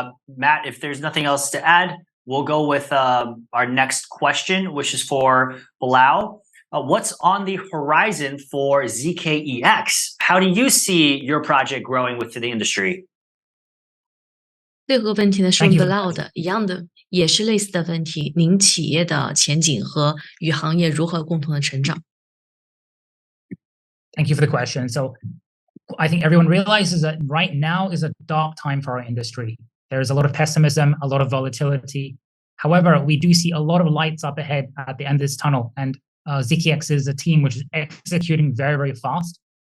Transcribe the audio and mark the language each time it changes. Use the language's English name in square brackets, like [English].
[English] Matt, if there's nothing else to add, we'll go with our next question, which is for Balal. What's on the horizon for ZKEX? How do you see your project growing within the industry? [Chinese] 最后问题呢是Balal的一样的，也是类似的问题。您企业的前景和与行业如何共同的成长 [English] Thank you for the question. So I think everyone realizes that right now is a dark time for our industry. There's a lot of pessimism, a lot of volatility. However, we do see a lot of lights up ahead at the end of this tunnel. And ZKEX is a team which is executing very, very fast.